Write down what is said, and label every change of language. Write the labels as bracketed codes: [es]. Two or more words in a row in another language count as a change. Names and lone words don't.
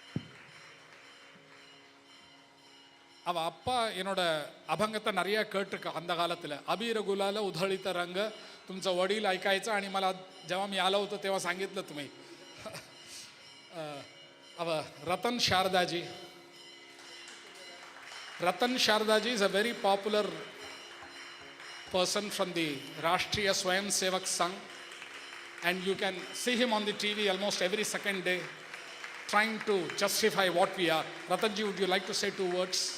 [ta] அவ அப்பா என்னோட अभंगता நிறைய கேட்டிருக்க அந்த காலத்தில். [mr] अबीर गुलाल उधळीत रंग तुमचा वडील ऐकायचा आणि मला जेव्हा मी आलो होतो तेव्हा सांगितलं तुम्ही. अव रतन शारदाजी. [en] Ratan Shardaji is a very popular person from the Rashtriya Swayam Sevak Sangh, and you can see him on the TV almost every second day trying to justify what we are. Ratanji, would you like to say 2 words?